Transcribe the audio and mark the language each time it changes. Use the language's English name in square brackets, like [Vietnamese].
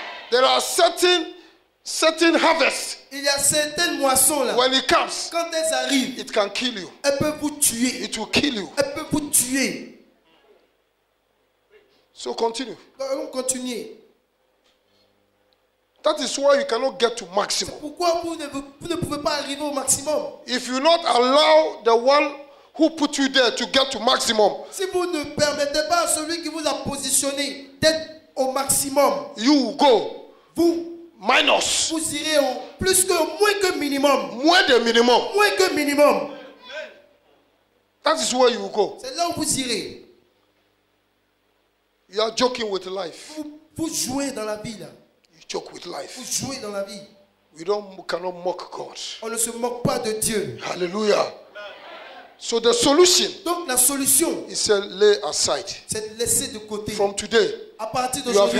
[English] There are certain harvests. [French] Il y a certaines moissons là. [English] When it comes, [French] Quand elles arrivent, [English] it can kill you. [French] elles peuvent vous tuer. [English] It will kill you. [French] Elles peuvent vous tuer. [English] So continue. [French] Donc, on continue. [English] That is why you cannot get to maximum. [French] Pourquoi vous ne pouvez pas arriver au maximum? [English] If you not allow the one who put you there to get to maximum, [French] Si vous ne permettez pas à celui qui vous a positionné d'être au maximum, [English] you will go [French] vous [English] minus. [French] vous irez au plus que moins que minimum. Moins de minimum. Moins que minimum. [English] That is where you will go. [French] C'est là où vous irez. [English] You are joking with life. [French] Vous jouez dans la vie là. [English] You joke with life. [French] Vous jouez dans la vie. [English] cannot mock God. [French] On ne se moque pas de Dieu. [English] Hallelujah. So the solution [French] Donc la solution, [English] is lay aside. [French] c'est de laisser de côté. [English] From today, [French] À partir [English] you have [French] d'aujourd'hui,